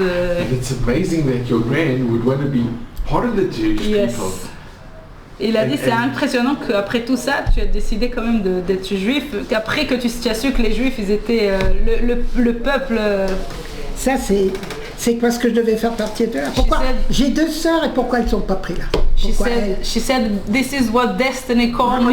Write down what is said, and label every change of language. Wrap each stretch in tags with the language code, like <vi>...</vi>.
<en>And it's amazing that your grand would want to be part of the Jewish people.</en> <fr>Il a dit c'est impressionnant qu'après tout ça, tu as décidé quand même d'être juif, qu'après que tu as su que les juifs ils étaient le peuple. Ça c'est quoi ce que je devais faire partie de là. Pourquoi j'ai deux sœurs et pourquoi elles sont pas prises là?</fr> <en>She said this is what destiny called me.</en>